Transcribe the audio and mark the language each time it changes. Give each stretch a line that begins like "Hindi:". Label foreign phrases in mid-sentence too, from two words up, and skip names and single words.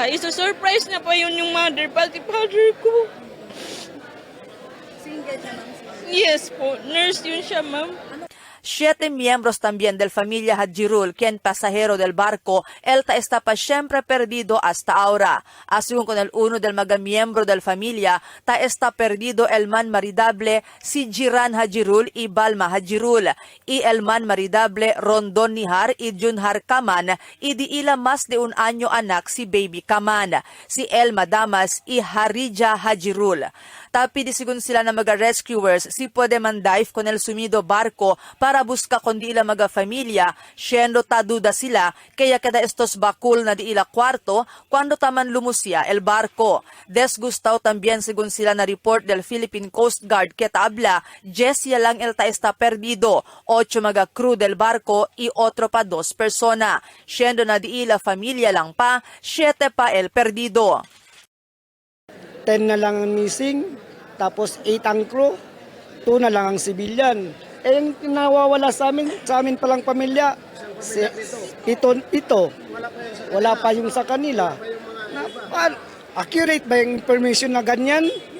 Filipino: Isa-surprise na pa yun yung mother, pati father ko. Single siya, ma'am? Yes po, nurse yun siya, ma'am.
Chavacano: 7 miembros también del familia Hadjirul, quien pasajero del barco, él está pa siempre perdido hasta ahora. Asun con el uno del mga miembro del familia, ta está perdido el man maridable si Jiran Hadjirul y Balma Hadjirul, y el man maridable Rondon Nihar y Junhar Kaman, y di ila más de un año anak si Baby Kaman, si El Madamas y Harija Hadjirul. Tapi disigun sila na mga rescuers si pwede man dive con el sumido barko para buska kundi ila mga familia, siendo taduda sila kaya kada estos bakul na di ila kwarto cuando taman lumusya el barco. Desgustaw también sigun sila na report del Philippine Coast Guard que tabla 10 ya lang el ta está perdido, 8 mga crew del barco y otro pa 2 persona. Siendo na di ila familia lang pa, 7 pa el perdido.
Filipino: 10 na lang ang missing, tapos 8 ang crew, 2 na lang ang civilian. Eh, yung nawawala sa amin palang pamilya, pito. Wala pa yung sa kanila. Accurate ba yung information na ganyan?